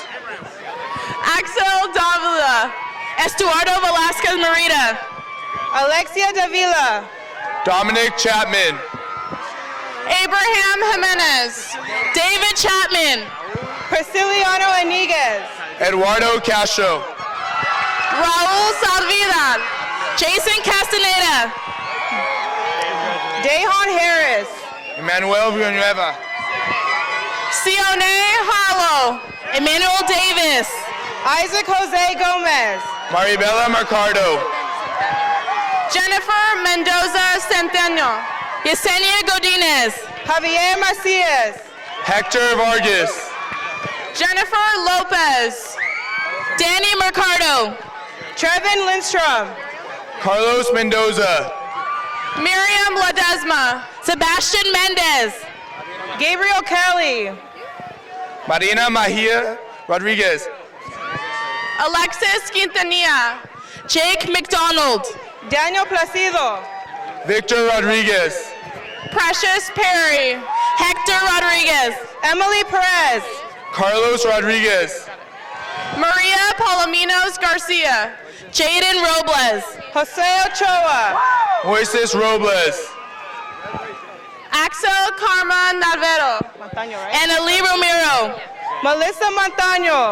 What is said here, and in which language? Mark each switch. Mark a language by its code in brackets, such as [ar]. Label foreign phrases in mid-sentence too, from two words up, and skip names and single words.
[en] Axel Davila. Estuardo Velasquez Merida. Alexia Davila. Dominic Chapman. Abraham Jimenez. David Chapman. Prisciliano Iniguez. Eduardo Castro. Raul Salvidad. Jason Castaneda. Dejon Harris. Emmanuel Villanueva. Sione Hollow. Emmanuel Davis. Isaac Jose Gomez. Maribela Mercado. Jennifer Mendoza Centeno. Yesenia Godinez. Javier Macias. Hector Vargas. Jennifer Lopez. Danny Mercado. Trevin Lindstrom. Carlos Mendoza. Miriam Ledesma. Sebastian Mendez. Gabriel Kelly. Marina Mahia Rodriguez. Alexis Quintanilla. Jake McDonald. Daniel Placido. Victor Rodriguez. Precious Perry. Hector Rodriguez. Emily Perez. Carlos Rodriguez. Maria Palominos Garcia. Jaden Robles. Jose Ochoa. Moises Robles. Axel Karma Navarro. And Ali Romero. Melissa Montaño.